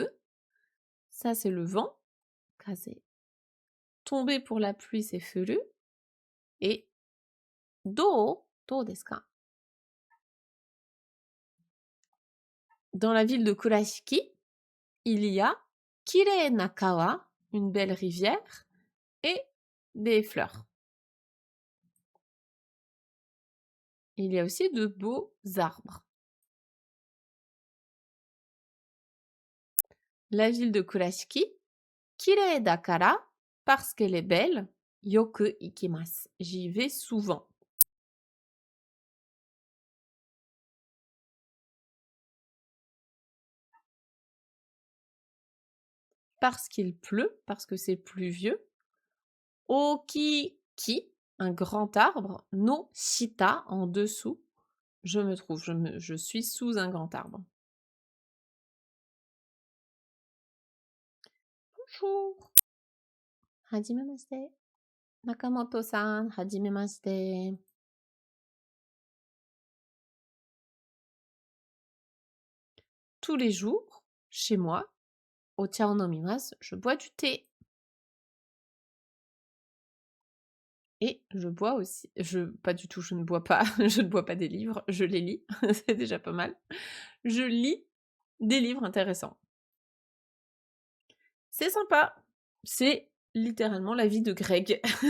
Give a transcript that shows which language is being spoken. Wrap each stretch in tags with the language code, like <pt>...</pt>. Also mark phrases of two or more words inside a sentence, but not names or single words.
<fr>Ça c'est le vent, kaze. Tomber pour la pluie, c'est furu.</fr> <ja>Et どうですか?</ja> <fr>Dans la ville de Kurashiki, il y a</fr> <ja>きれいな川,</ja> <fr>une belle rivière, et des fleurs. Il y a aussi de beaux arbres. La ville de Kurashiki,</fr> <ja>きれいだから,</ja> <fr>parce qu'elle est belle,</fr> <ja>よく行きます.</ja> <fr>J'y vais souvent. Parce qu'il pleut, parce que c'est pluvieux. Okiki, un grand arbre.</fr> <ja>の下,</ja> <fr>en dessous. Je me trouve, je suis sous un grand arbre. Bonjour.</fr> <ja>はじめまして。中本さん、はじめまして.</ja> <fr>Tous les jours, chez moi,</fr> <ja>お茶を飲みます,</ja> <fr>je bois du thé. Et je bois aussi, pas du tout, je ne bois pas, je ne bois pas des livres, je les lis, c'est déjà pas mal. Je lis des livres intéressants. C'est sympa, c'est littéralement la vie de Greg.</fr>